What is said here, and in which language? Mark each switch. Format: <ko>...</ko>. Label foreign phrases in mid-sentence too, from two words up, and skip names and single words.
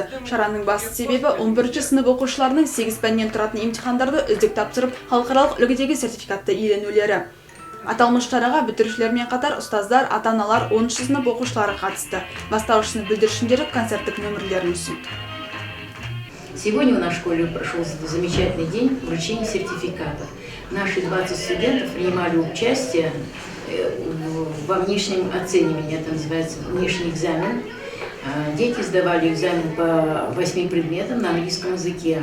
<kk>Шараның басты себебі 11 сынып оқушыларының 8 пәннен тұратын емтихандарды үздік тапсырып, халықаралық үлгідегі сертификатты иеленулері. Аталмыш шараға бітірушілермен қатар ұстаздар, ата-аналар, 10 сынып оқушылары қатысты. Бастауыш сынып бүлдіршіндері концерттік нөмірлерін ұсынды.</kk> <ru>Сегодня в нашей школе прошел замечательный день вручения сертификатов. Наши 20 студентов принимали участие во внешнем оценивании, это называется внешний экзамен. Дети сдавали экзамен по 8 предметам на английском языке.</ru>